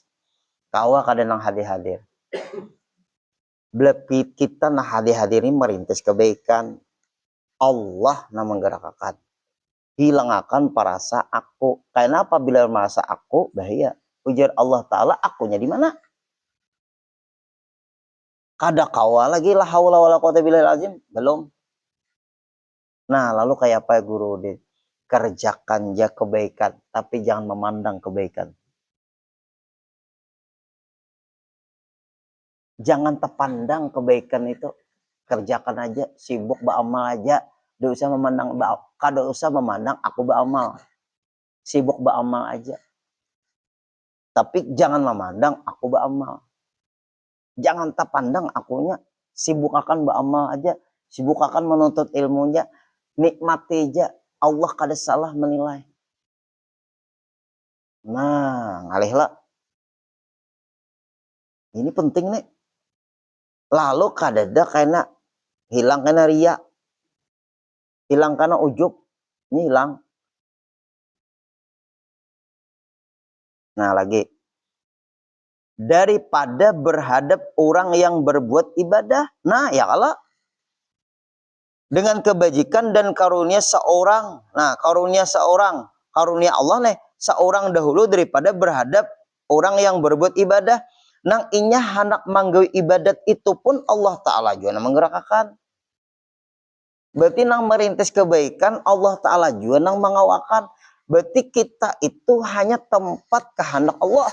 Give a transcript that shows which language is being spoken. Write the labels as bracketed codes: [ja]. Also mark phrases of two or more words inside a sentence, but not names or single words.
[bjn] Kawa kada nang hadir-hadir. Belum kita nah hadir-hadir ini merintis kebaikan. [id] Allah nah menggerakkan. Hilangkan perasa aku. Karena apabila merasa aku bahaya. Ujar Allah Ta'ala akunya di mana? [bjn] Kada kawa lagi [ar] لا حول ولا قوة بالله العظيم. [id] Belum. Nah, lalu kayak apa ya guru deh? Kerjakan ya kebaikan, tapi jangan memandang kebaikan. Jangan terpandang kebaikan itu. Kerjakan aja, sibuk beramal aja. Tidak usah memandang, [bjn] kada usah memandang aku beramal. [id] Sibuk beramal aja. Tapi jangan memandang aku beramal. Jangan tak pandang akunya. Sibuk akan beramal aja. Sibuk akan menuntut ilmunya. Nikmati aja. [bjn] Allah kada salah menilai. [id] Nah, ngalih lah. Ini penting nih. [bjn] Lalu kadada karena hilang karena ria. [id] Hilang karena ujub. Ini hilang. Nah lagi. Daripada berhadap orang yang berbuat ibadah. Nah ya Allah. Dengan kebajikan dan karunia seorang. Nah karunia seorang. Karunia Allah nih. Seorang dahulu daripada berhadap orang yang berbuat ibadah. [bjn] Nang inya hendak manggawi ibadat itu pun Allah Ta'ala juga menggerakkan. Berarti nang merintis kebaikan Allah Ta'ala juga nang mengawakan. [id] Berarti kita itu hanya tempat kehendak Allah.